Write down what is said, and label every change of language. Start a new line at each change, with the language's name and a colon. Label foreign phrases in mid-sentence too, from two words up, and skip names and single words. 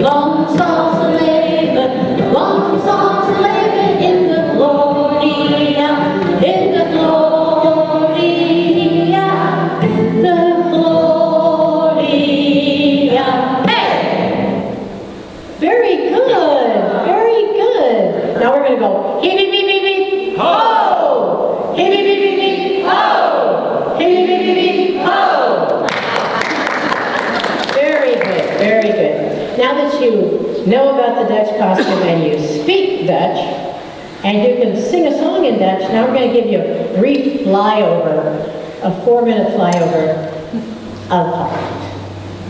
English: Long songs of labor, long songs of labor in the Gloria, in the Gloria, the Gloria. Hey! Very good, very good. Now we're going to go, hee hee hee hee hee, ho! Hee hee hee hee hee, ho! Hee hee hee hee hee, ho! Very good, very good. Now that you know about the Dutch costume and you speak Dutch, and you can sing a song in Dutch, now we're going to give you a brief flyover, a 4-minute flyover of Holland.